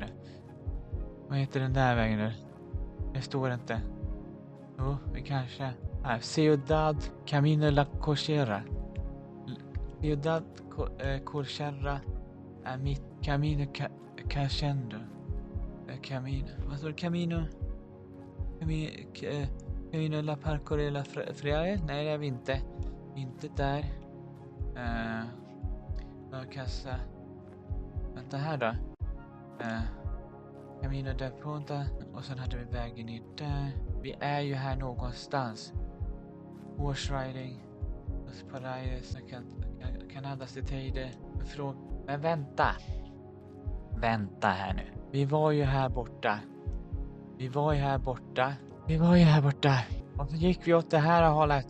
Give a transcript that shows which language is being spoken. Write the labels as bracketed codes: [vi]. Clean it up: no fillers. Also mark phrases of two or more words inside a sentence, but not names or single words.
[sv] Vad heter den där vägen nu? Det står inte. Jo, vi kanske... Här, Ciudad Camino La Cochera. Ciudad Cochera är mitt Camino Cachendo. Camino... Vad står det? Camino La Parco de la Friare? Nej, det är vi inte. Inte där. Kassa. Vänta här då. Camino de Punta. Och sen hade vi vägen ner där. Vi är ju här någonstans. [en] Horse riding. [sv] Los Paraides. Kanadas de Teide. Men vänta. Vänta här nu. Vi var ju här borta. Och så gick vi åt det här hållet.